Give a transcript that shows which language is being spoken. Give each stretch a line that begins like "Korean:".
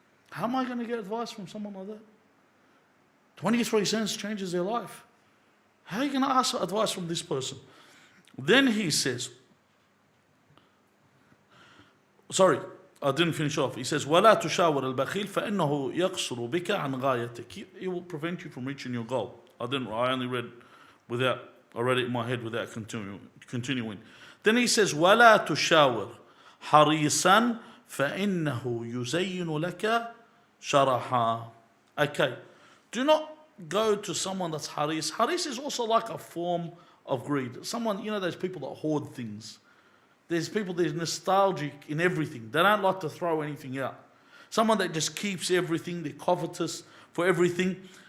English: How am I going to get advice from someone like that? 23 cents changes their life. How are you going to ask advice from this person? Then he says, sorry, I didn't finish off. He says,
Arabic: وَلَا تُشَاوِرَ الْبَخِيلَ فَإِنَّهُ يَقْصُرُ بِكَ عَنْ غَايَتِكَ.
English: It will prevent you from reaching your goal. I only read I read it in my head without continuing. Then he says,
Arabic: وَلَا تُشَاوِرْ حَرِيصًا فَإِنَّهُ يُزَيِّنُ لَكَ شَرَحًا.
English: Okay, do not go to someone that's haris. Haris is also like a form of greed. Someone, those people that hoard things. There's people that's nostalgic in everything. They don't like to throw anything out. Someone that just keeps everything, they're covetous for everything.